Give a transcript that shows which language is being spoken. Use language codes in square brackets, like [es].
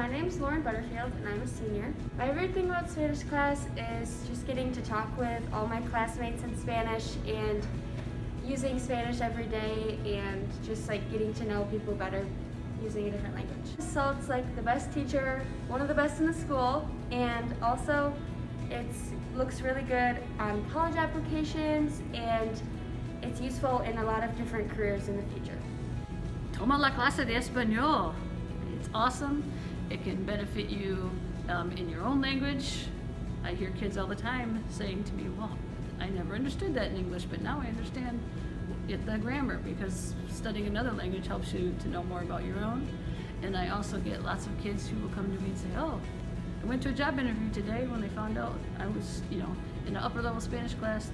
[en] My name's Butterfield and I'm a senior. My favorite thing about Spanish class is just getting to talk with all my classmates in Spanish and using Spanish every day and just like getting to know people better using a different language. Sult's like the best teacher, one of the best in the school, and also it looks really good on college applications and it's useful in a lot of different careers in the future. [es] Toma la clase de español. [en] It's awesome. It can benefit you in your own language. I hear kids all the time saying to me, well, I never understood that in English, but now I understand the grammar because studying another language helps you to know more about your own. And I also get lots of kids who will come to me and say, oh, I went to a job interview today when they found out I was, you know, in an upper level Spanish class.